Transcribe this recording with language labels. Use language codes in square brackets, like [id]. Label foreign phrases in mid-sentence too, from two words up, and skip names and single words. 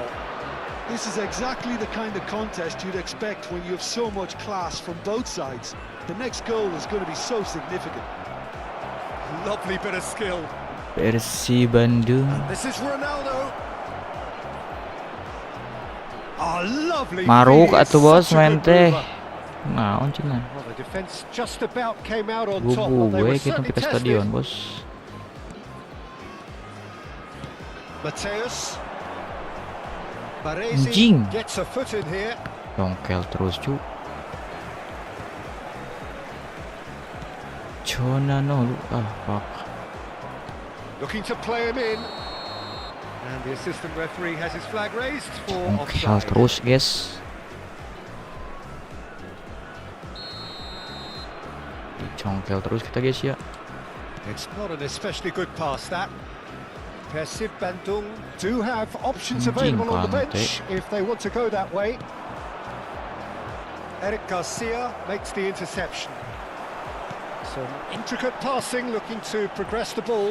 [en] This is exactly the kind of contest you'd expect when you have so much class from both sides. The next goal is going to be so significant. Lovely bit of skill. Persib Bandung. This is Ronaldo. Oh, lovely. [su] Maruk feed. atuh bos [en] Such a [su] main [en] good [su] teh. [en] mover. [su] Naon cenah. [en] Well, the defense just about came out on top. Bubu But they were [id] gue kita [en] certainly [su] ke [en] tested. [id] stadion bos. Mateus. Anjing. [en] Baresi gets a foot in here. [su] Congkel terus cu. Çalhanoğlu fuck. [en] Looking to play him in. And the assistant referee has his flag raised for [su] Congkel [en] offside. [su] terus guys. Congkel terus kita guys ya. [en] It's not an especially good pass, that. Persib Bandung do have options [su] Anjing, [en] available on the Kante. bench if they want to go that way. Eric Garcia makes the interception. Some intricate passing, looking to progress the ball.